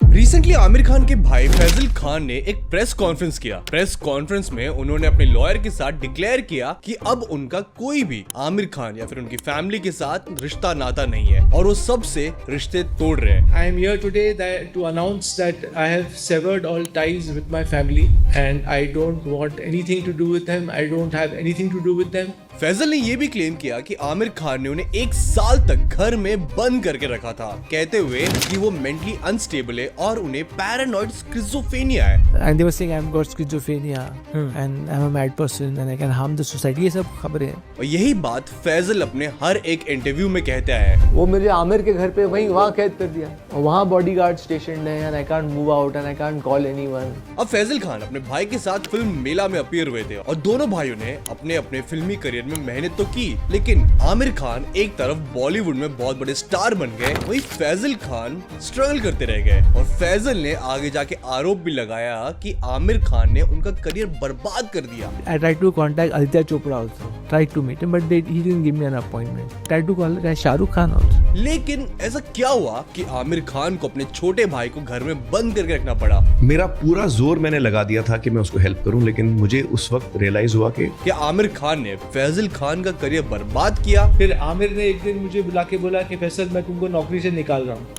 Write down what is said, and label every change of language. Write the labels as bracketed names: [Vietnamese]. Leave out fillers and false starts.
[Hindi] Recently Aamir Khan के भाई फैजल खान ने एक प्रेस कॉन्फ्रेंस किया। प्रेस कॉन्फ्रेंस में उन्होंने अपने लॉयर के साथ डिक्लेयर किया कि अब उनका कोई भी आमिर खान या फिर उनकी फैमिली के साथ रिश्ता नाता नहीं है और वो सबसे रिश्ते तोड़ रहे हैं। [English] I am here today to announce that I have severed all ties with my family and I don't want anything to do with them. I don't have anything to do with them. [Hindi] Faizal ने ये भी claim किया कि आमिर खान ने उन्हें 1 साल तक घर में बंद करके रखा था, कहते हुए कि वो मेंटली अनस्टेबल है और उन्हें पैरानॉइड स्किज़ोफ्रेनिया है। [English] And they were saying I've got schizophrenia and I'm a mad person and I can harm the society. [Hindi] ये सब खबरें हैं। और यही बात फैजल अपने हर एक इंटरव्यू में कहता है। वो मुझे आमिर के घर पे वहाँ कैद कर दिया और वहाँ बॉडीगार्ड स्टेशन्ड है [English] and I can't move out and I can't call anyone. [Hindi] अब फैजल खान अपने भाई के साथ फिल्म मेला में अपीयर हुए थे और दोनों भाइयों ने अपने अपने फिल्मी करियर में मेहनत तो की, लेकिन आमिर खान एक तरफ बॉलीवुड में बहुत बड़े स्टार बन गए, वहीं फैजल खान स्ट्रगल करते रह गए। और फैजल ने आगे जाके आरोप भी लगाया कि आमिर खान ने उनका करियर बर्बाद कर दिया। [English] I tried to contact Aditya Chopra also. Tried to meet him but he didn't give me an appointment. Tried to call Shahrukh Khan also. [Hindi] लेकिन ऐसा क्या हुआ कि आमिर खान को अपने छोटे भाई को घर में बंद करके रखना पड़ा? मेरा पूरा जोर मैंने लगा दिया था कि मैं उसको हेल्प करूं, लेकिन मुझे उस वक्त रियलाइज हुआ कि क्या आमिर खान ने फैजल खान का करियर बर्बाद किया? फिर आमिर ने एक दिन मुझे बुला के बोला कि फैसल मैं तुमको नौकरी से निकाल रहा हूँ।